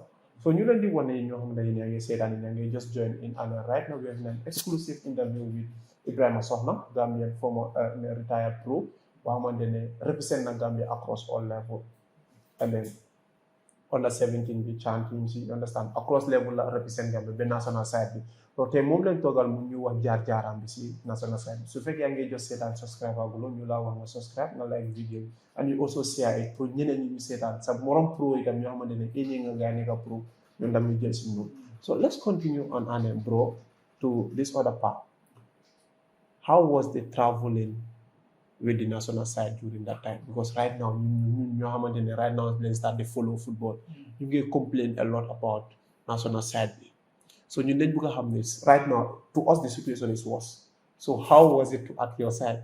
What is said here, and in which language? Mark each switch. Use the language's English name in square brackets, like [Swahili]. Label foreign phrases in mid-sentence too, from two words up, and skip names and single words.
[English] So you don't want to say that you just join in and right now we have an exclusive interview with ESohna, Gambian former retired pro, represent Gambia across all levels. And then under 17 [Wolof] bi chan [English] teams you understand across level [Wolof] la represent Gambia be [English] national side [Wolof] bi so te mom lañ togal mu ñu wax jaar jaaram bi ci [English] national side [Wolof] su fekk ya ngay just setan subscribe agulo ñu la wax nga subscribe nga [English] like video and you also share it [Wolof] pour ñeneen ñi ñu setan sa morom pro itam ñoo xamantene ñi nga gaay ka pro ñu ndam ñu jël ci ñu [English] so let's continue on and bro to this other part how was the traveling with the national side during that time because right now right now they start to follow football you get complain a lot about national side so you need to have this right now to us the situation is worse so how was it at your side